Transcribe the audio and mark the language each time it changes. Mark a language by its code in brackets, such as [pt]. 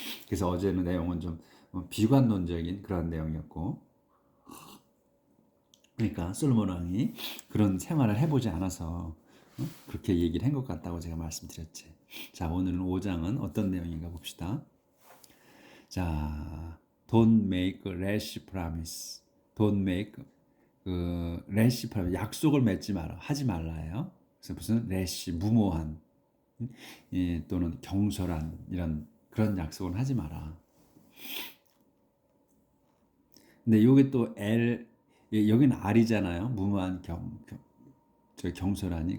[ko] 그래서 어제는 내용은 좀 비관론적인 그런 내용이었고, 그러니까 솔로몬 왕이 그런 생활을 해보지 않아서 그렇게 얘기를 한 것 같다고 제가 말씀드렸지. 자, 오늘은 5장은 어떤 내용인가 봅시다. [en] 자, don't make rash promise. don't make rash promise. [ko] 약속을 맺지 마라. 하지 말라요. 그래서 무슨 rash 무모한 또는 경솔한 이런 그런 약속은 하지 마라. 근데 여기 또 여기는 R이잖아요. 무모한 경솔하니.